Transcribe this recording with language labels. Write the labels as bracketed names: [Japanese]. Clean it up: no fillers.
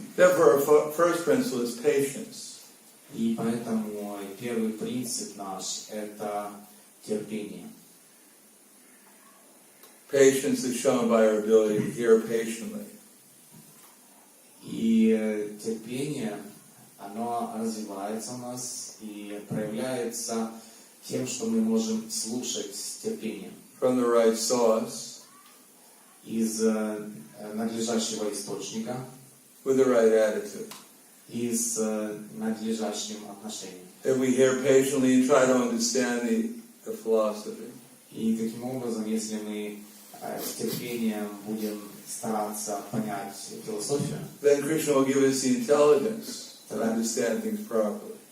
[English] Therefore, our first principle is patience. [Russian] И поэтому первый принцип наш – это терпение. [English] Patience is shown by our ability to hear patiently. [Russian] И терпение, оно развивается у нас и проявляется тем, что мы можем слушать с терпением. [English] From the right source, [Russian] из надлежащего источника, [English] with the right attitude. [Russian] и с надлежащим отношением. [English] If we hear patiently and try to understand the philosophy, [Russian] И таким образом, если мы с терпением будем стараться понять философию, [English] then Krishna will give us the intelligence to understand things properly.